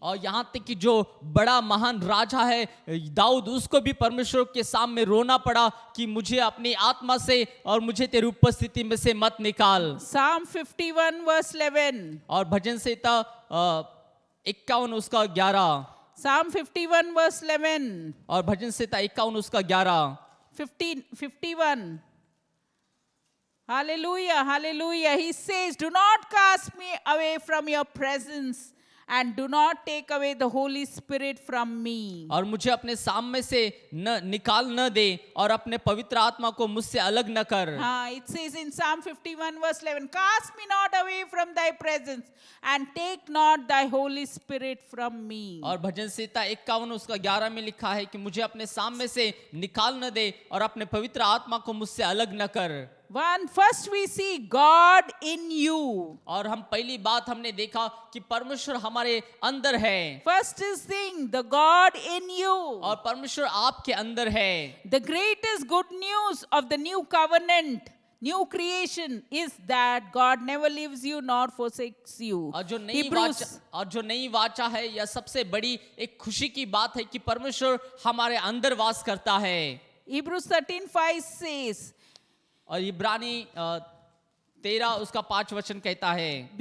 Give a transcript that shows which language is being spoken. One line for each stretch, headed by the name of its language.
Hindi: और यहाँ तक कि जो बड़ा महान राजा है दाऊद, उसको भी परमेश्वर के सामने रोना पड़ा कि मुझे अपनी आत्मा से और मुझे तेरी उपस्थिति में से मत निकाल।
English: Psalm 51 verse 11.
Hindi: और भजन संहिता 51 उसका 11।
English: Psalm 51 verse 11.
Hindi: और भजन संहिता 51 उसका 11।
English: 51. Hallelujah, hallelujah. He says, do not cast me away from your presence and do not take away the Holy Spirit from me.
Hindi: और मुझे अपने सामने से न निकाल न दे और अपने पवित्र आत्मा को मुझसे अलग न कर।
English: It says in Psalm 51 verse 11, cast me not away from thy presence and take not thy Holy Spirit from me.
Hindi: और भजन संहिता 51 उसका 11 में लिखा है कि मुझे अपने सामने से निकाल न दे और अपने पवित्र आत्मा को मुझसे अलग न कर।
English: First we see God in you.
Hindi: और हम पहली बात हमने देखा कि परमेश्वर हमारे अंदर है।
English: First is thing, the God in you.
Hindi: और परमेश्वर आपके अंदर है।
English: The greatest good news of the new covenant, new creation is that God never leaves you nor forsakes you.
Hindi: और जो नई वाचा है यह सबसे बड़ी एक खुशी की बात है कि परमेश्वर हमारे अंदर वास करता है।
English: Hebrews 13:5 says,
Hindi: और इब्रानी 13 उसका 5 वचन कहता है,